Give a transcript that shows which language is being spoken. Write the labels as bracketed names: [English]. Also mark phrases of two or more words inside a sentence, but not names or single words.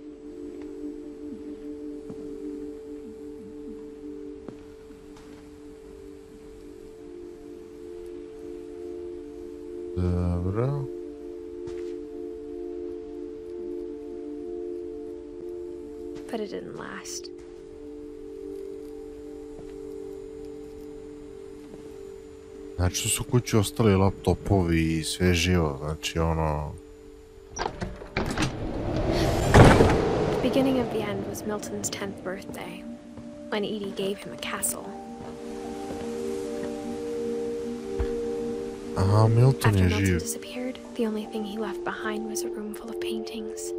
[Serbian] Dobro. [English] But it didn't last. [Serbian] Znači su kući ostali laptopovi i sve živo, znači ono... [English] The beginning of the end was Milton's 10th birthday, when Edie gave him a castle. [Serbian] Aha, Milton [English] After [Serbian] je Milton živ. [English] disappeared, the only thing he left behind was a room full of paintings.